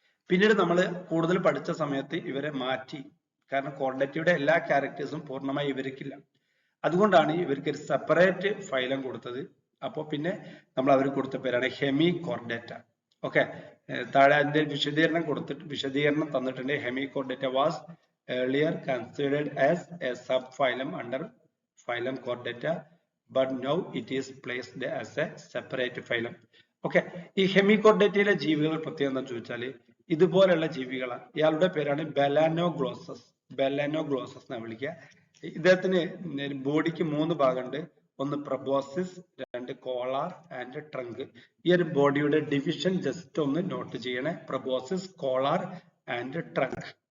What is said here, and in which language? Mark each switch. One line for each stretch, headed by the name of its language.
Malayalam: പിന്നീട് നമ്മൾ കൂടുതൽ പഠിച്ച സമയത്ത് ഇവരെ മാറ്റി. കാരണം കോർഡാറ്റയുടെ എല്ലാ ക്യാരക്ടേഴ്സും പൂർണ്ണമായി ഇവർക്കില്ല. അതുകൊണ്ടാണ് ഇവർക്ക് ഒരു സെപ്പറേറ്റ് ഫൈലം കൊടുത്തത്. അപ്പോൾ പിന്നെ നമ്മൾ അവർ കൊടുത്ത പേരാണ് ഹെമികോർഡാറ്റ. ഓക്കെ, താഴെ അതിന്റെ വിശദീകരണം തന്നിട്ടുണ്ട്.
English: Hemichordata was earlier considered as a subphylum under phylum Chordata, but now it is placed as a separate phylum.
Malayalam: Okay, ഈ ഹെമികോർഡാറ്റയിലെ ജീവികൾ പ്രത്യേകം എന്താ ചോദിച്ചാൽ ഇതുപോലെയുള്ള ജീവികളാണ്. ഇയാളുടെ പേരാണ് ബെലാനോഗ്ലോസസ്. ബെലാനോഗ്ലോസസ് എന്നാണ് വിളിക്കുക. ഇദ്ദേഹത്തിന് ബോഡിക്ക് 3 ഭാഗമുണ്ട്. ഒന്ന് പ്രൊബോസിസ്, രണ്ട് കോളാർ ആൻഡ് ട്രങ്ക്. ഈ ഒരു ബോഡിയുടെ ഡിവിഷൻ ജസ്റ്റ് ഒന്ന് നോട്ട് ചെയ്യണേ. Proboscis, Kolar and trunk.